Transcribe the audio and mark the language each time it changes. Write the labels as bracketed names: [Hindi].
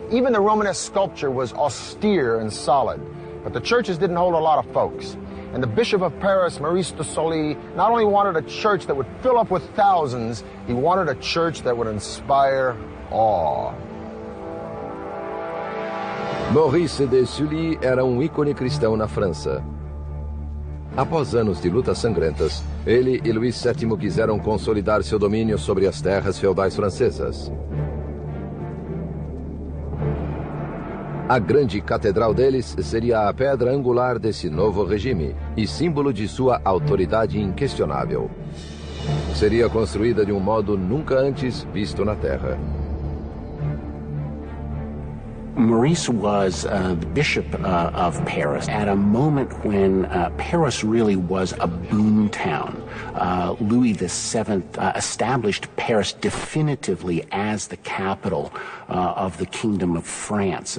[English] Even the Romanesque sculpture was austere and solid. But the churches didn't hold a lot of folks. And the Bishop of Paris, Maurice de Sully, not only wanted a church that would fill up with thousands, he wanted a church that would inspire awe. [Portuguese] Maurice de Sully era um ícone cristão na França. Após anos de lutas sangrentas, ele e Luís VII quiseram consolidar seu domínio sobre as terras feudais francesas. A grande catedral deles seria a pedra angular desse novo regime e símbolo de sua autoridade inquestionável. Seria construída de um modo nunca antes visto na Terra. [English] Maurice was the Bishop of Paris at a moment when Paris really was a boom town. Louis VII established Paris definitively as the capital of the Kingdom of France.